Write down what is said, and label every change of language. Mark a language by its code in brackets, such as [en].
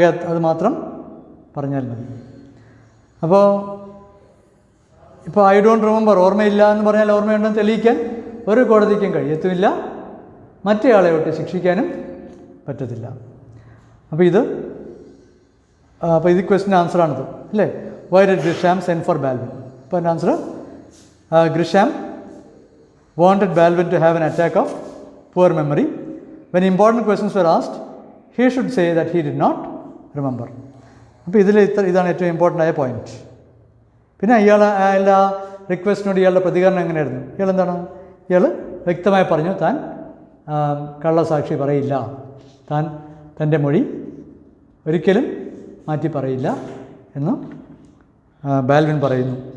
[ml] അത് മാത്രം പറഞ്ഞാൽ മതി. അപ്പോൾ [en] I don't remember, [ml] ഓർമ്മയില്ല എന്ന് പറഞ്ഞാൽ ഓർമ്മയുണ്ടെന്ന് തെളിയിക്കാൻ ഒരു കോടതിക്കും കഴിയത്തുമില്ല, മറ്റേയാളെ ഒട്ട് ശിക്ഷിക്കാനും പറ്റത്തില്ല. അപ്പോൾ ഇത് ക്വസ്റ്റിൻ്റെ ആൻസറാണിത്, അല്ലേ? [en] Why did Grisham send for Balvin? [ml] അപ്പോൾ എൻ്റെ answer, [en] Grisham wanted Balvin to have an attack of poor memory. When important questions were asked, he should say that he did not remember. [ml] അപ്പോൾ ഇതാണ് ഏറ്റവും ഇമ്പോർട്ടൻ്റ് ആയ point. പിന്നെ അയാളുടെ റിക്വസ്റ്റിനോട് ഇയാളുടെ പ്രതികരണം എങ്ങനെയായിരുന്നു? ഇയാൾ വ്യക്തമായി പറഞ്ഞു താൻ കള്ളസാക്ഷി പറയില്ല, താൻ തൻ്റെ മൊഴി ഒരിക്കലും മാറ്റി പറയില്ല എന്ന് ബാൽവിൻ പറയുന്നു.